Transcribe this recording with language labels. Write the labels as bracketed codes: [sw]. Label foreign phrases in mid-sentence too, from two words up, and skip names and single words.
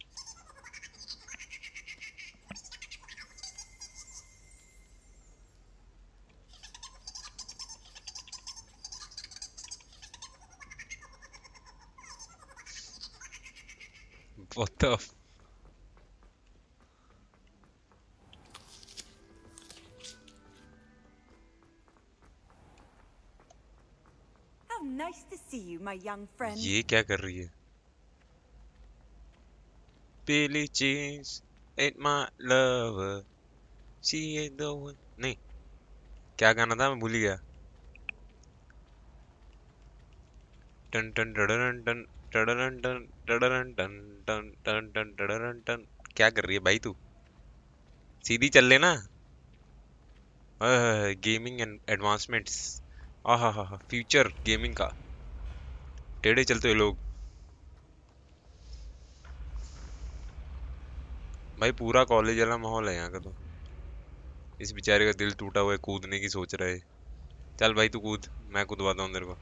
[en] What the f... How nice to see you, my young friend. [hi] ये क्या कर रही है? [en] Billie Jean's ain't my lover. She ain't the one. [hi] नहीं, क्या गाना था मैं भूल गया. टन टन टडरन टन टडरन टन टडरन टन टन टन टन टडरन टन. क्या कर रही है भाई तू? सीधी चल लेना. [en] gaming and advancements. आहा हा हा, future gaming [hi] का. टेढ़े चलते हुए लोग. भाई पूरा कॉलेज वाला माहौल है यहाँ का. तो इस बेचारे का दिल टूटा हुआ है, कूदने की सोच रहा है. चल भाई तू कूद, मैं कूदवाता हूँ तेरे को.